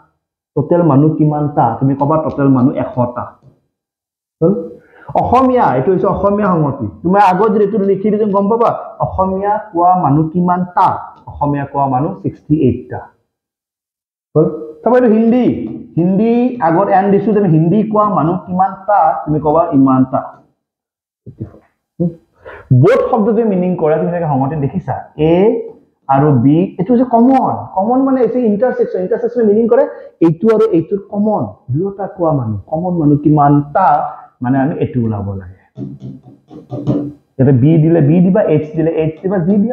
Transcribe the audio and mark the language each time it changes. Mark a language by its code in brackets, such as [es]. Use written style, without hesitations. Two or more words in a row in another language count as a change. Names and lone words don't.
[as] তুমি কবা টোটাল মানুহ 100টা হল অসমীয়া এটো হৈছে অসমীয়া সংহতি তুমি আগত যদি এটু লিখি দিম গম পাবা অসমীয়া কোৱা মানুহ কিমানটা অসমীয়া কোৱা মানুহ 68টা হল তবে হিন্দি হিন্দি আগত এন দিছো তুমি হিন্দি কোৱা মানুহ কিমানটা তুমি কবা ইমানটা বোথ শব্দটোৱে মিনিং কৰে তুমি সংহতি দেখিছা এ আৰু বি এটো হৈছে কমন মানে এছে ইন্টাৰসেকশন মিনিং কৰে এইটো আৰু এইটোৰ কমন দুটা কোৱা মানুহ কমন মানুহ কিমানটা মানে আমি এটু ওলাব লাগে ইয়াতে বি দিলে বি দিবা এইচ দিলে এইচ দিবা জি দিয়া